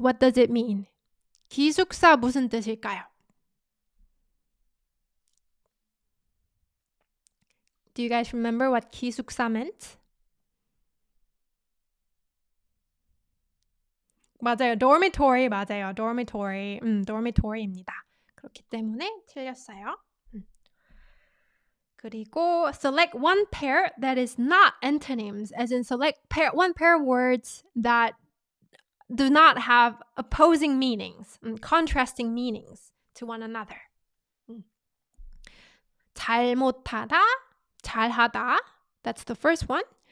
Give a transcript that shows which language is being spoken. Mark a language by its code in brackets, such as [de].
[en] What does it mean? [ko] 기숙사 무슨 뜻일까요? [en] Do you guys remember what 기숙사 meant? [ko] 맞아요. dormitory 맞아요. dormitory입니다. 그렇기 때문에 틀렸어요. [en] 그리고 select one pair that is not antonyms, as in select one pair of words that do not have opposing meanings, contrasting meanings to one another. 잘못하다, 잘하다, that's the first one.